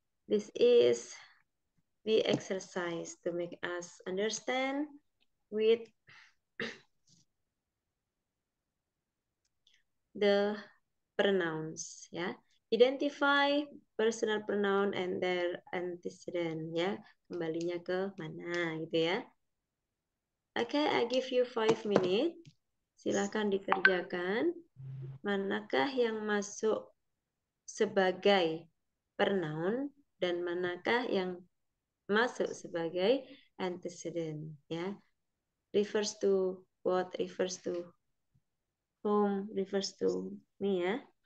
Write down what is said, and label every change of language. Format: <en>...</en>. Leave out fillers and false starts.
<en>This is the exercise to make us understand with the pronouns ya. Identify personal pronoun and their antecedent ya.</en> <id>Kembalinya ke mana gitu ya. Oke,</id> <en>I give you 5 minutes.</en> <id>Silakan dikerjakan. Manakah yang masuk sebagai pronoun dan manakah yang masuk sebagai antecedent ya.</id> <en>Refers to what, refers to whom, refers to me ya.</en>